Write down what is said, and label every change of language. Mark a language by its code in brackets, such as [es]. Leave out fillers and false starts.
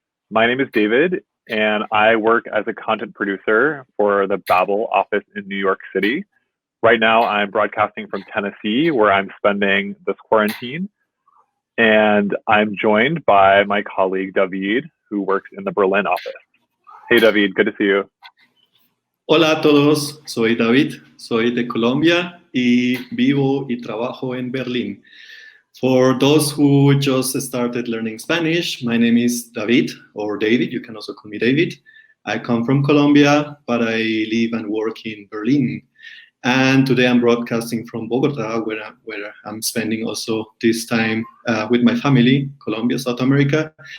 [en] My name is David, and I work as a content producer for the Babbel office in New York City. Right now, I'm broadcasting from Tennessee, where I'm spending this quarantine. And I'm joined by my colleague, David, who works in the Berlin office. Hey, David, good to see you. [es] Hola a todos, soy David, soy de Colombia y vivo y trabajo en Berlín. [en] For those who just started learning Spanish, my name is David, or David, you can also call me David. I come from Colombia, but I live and work in Berlin. And today I'm broadcasting from Bogota, where I'm spending also this time with my family, Colombia, South America.